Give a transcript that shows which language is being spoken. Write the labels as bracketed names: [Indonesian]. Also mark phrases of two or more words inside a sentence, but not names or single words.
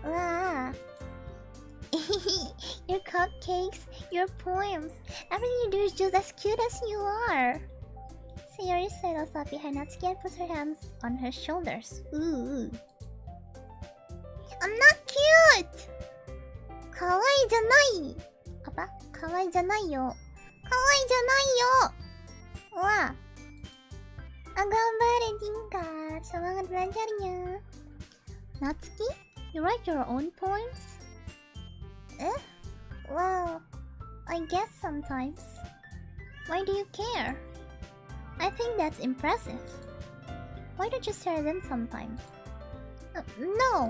[English] Your cupcakes, your poems, everything you do is just as cute as you are. Sayori settles up behind Natsuki and puts her hands on her shoulders. Ooh. I'm not cute! [Japanese] 可愛いじゃない! [Indonesian] Apa? [Japanese] 可愛いじゃないよ. 可愛いじゃないよ! Wah. [Indonesian] Gambar Tingkar. Semangat belajarnya. [English] Natsuki, you write your own poems? Well, I guess sometimes. Why do you care? I think that's impressive. Why don't you share them sometime? No!